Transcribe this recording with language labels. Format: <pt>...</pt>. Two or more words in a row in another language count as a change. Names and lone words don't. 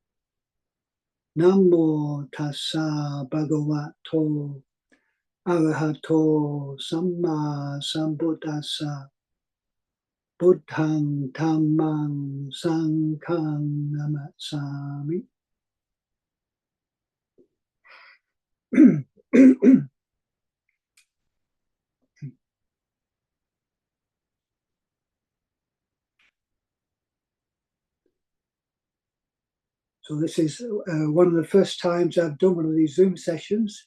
<pi>Namo tassa bhagavato arahato samma sambuddhassa. Buddhang dhammang sanghang namassami.</pi> <en>So this is one of the first times I've done one of these Zoom sessions.</en>